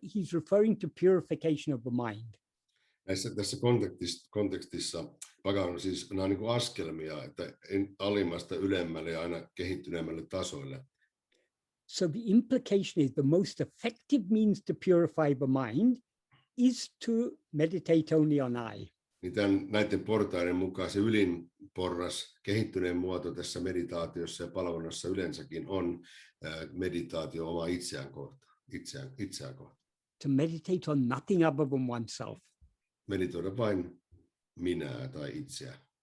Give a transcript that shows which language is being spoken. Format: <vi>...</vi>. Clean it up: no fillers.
<en>He's referring to purification of the mind.</en> <fi>Tässä kontekstissa Bhagavan siis nämä on niin kuin askelmia, että alimmasta ylemmälle ja aina kehittyneemmälle tasoille.</fi> <en>So the implication is the most effective means to purify the mind is to meditate only on I.</en> <fi>Niin näiden portaiden mukaan se ylin porras, kehittyneen muoto tässä meditaatiossa ja palvonnassa yleensäkin on meditaatio omaa itseään kohtaan.</fi> <en>To meditate on nothing other than oneself.</en> <fi>Meditoida vain minää tai itseään.</fi>